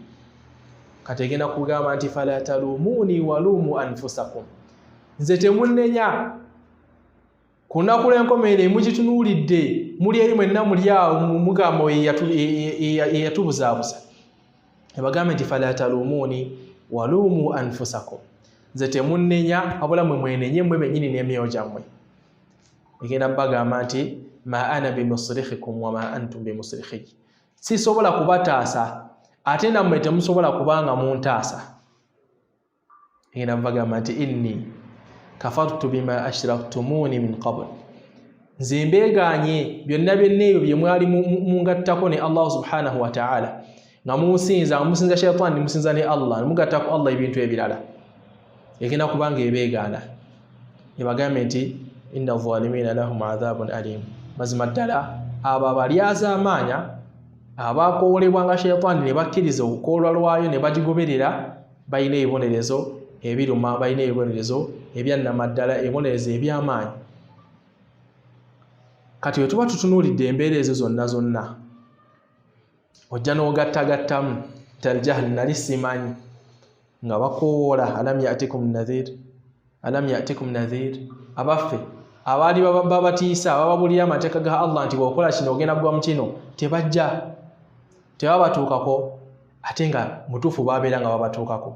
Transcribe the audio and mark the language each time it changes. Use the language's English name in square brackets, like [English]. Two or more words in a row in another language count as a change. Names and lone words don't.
[Ganda] Kati egenda kugamba nti [Arabic] فلا تلوموني ولوموا أنفسكم, [Ganda] nze temunnenya ku lunaku lw'enkomerero mugitunuulidde, muli eri mwenna muli awo mugamba eyatubuzaabuza. Ebagambe nti [Arabic] فلا تلوموني ولوموا أنفسكم, [Ganda] nze temunnenya wabula mwe mwenenye mmwe bennyini n'emyoyo gyammwe. Egenda bagamba nti [Arabic] ما أنا بمصرخكم وما أنتم بمصرخي, [Ganda] sisobola kubataasa ate nammwe temusobola kubanga muntaasa. Egenda bagamba nti [Arabic] إني كفرت بما أشركتموني من قبل, [Ganda] nze mbeeganye byonna ebyo bye mwali mungattako ne Allah [Arabic] سبحانه وتعالى, [Ganda] nga musinza shaytaani musinza ne Allah, mugattako Allah ebintu ebirala. Egenda kubanga ebeegaana ebagambe nti [Arabic] إن الظالمين لهم عذاب أليم, [Ganda] mazima ddala abo abalyazaamaanya abakoolebwa nga shaytaani ne bakkiriza okukoolwa lwayo ne bagigoberera, balina ebibonerezo ebiruma, balina ebibonerezo ebyannamaddala, ebibonerezo eby'amaanyi. Kati bwe tuba tutunuulidde embeera ezo zonna ojja n'ogattagattamu taljahli nali simanyi nga bakoowoola [Arabic] ألم يأتكم نذير, [Ganda] abaffe abaali babatiisa bababulira amateeka ga Allah nti bw'okola kino ogenda kugwa mu kino, tebajja, tebabatuukako, ate nga mutuufu babeera nga babatuukako.